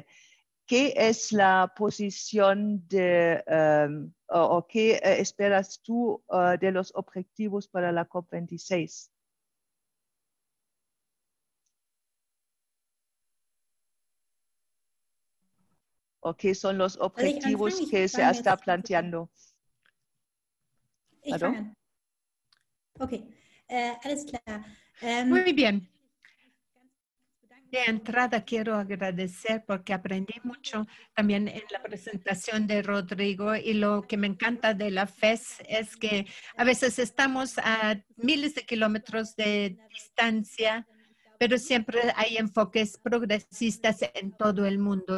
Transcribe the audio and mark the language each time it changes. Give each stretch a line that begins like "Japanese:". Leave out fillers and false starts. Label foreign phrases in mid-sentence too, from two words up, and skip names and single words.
Spanish: ¿Qué es la posición o qué esperas tú de los objetivos para la COP26? ¿O qué son los objetivos que se está planteando?
German: Ich fange an. Okay, alles klar.
Spanish: Muy bien. De entrada quiero agradecer porque aprendí mucho también en la presentación de Rodrigo, y lo que me encanta de la FES es que a veces estamos a miles de kilómetros de distancia, pero siempre hay enfoques progresistas en todo el mundo.